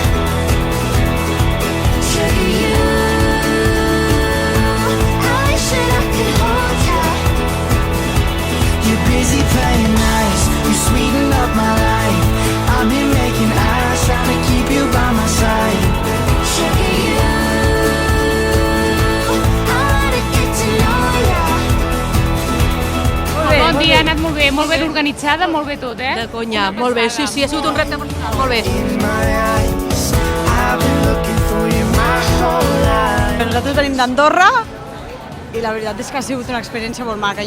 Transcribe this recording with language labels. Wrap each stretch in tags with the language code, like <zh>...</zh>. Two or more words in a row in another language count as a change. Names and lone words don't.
<en>Sugar, you, I wish that I could hold ya. You're busy playing nice, you sweeten up my life. I'm here making eyes, trying to keep you by my side. Sugar, you, I wanna get to know ya.</en> <ca>Bon dia, ha anat molt bé d'organitzada, molt bé tot, De conya, molt bé, sí, ha sigut un repte personal, molt bé. Nosaltres venim d'Andorra i la veritat és que ha sigut una experiència molt maca.</ca>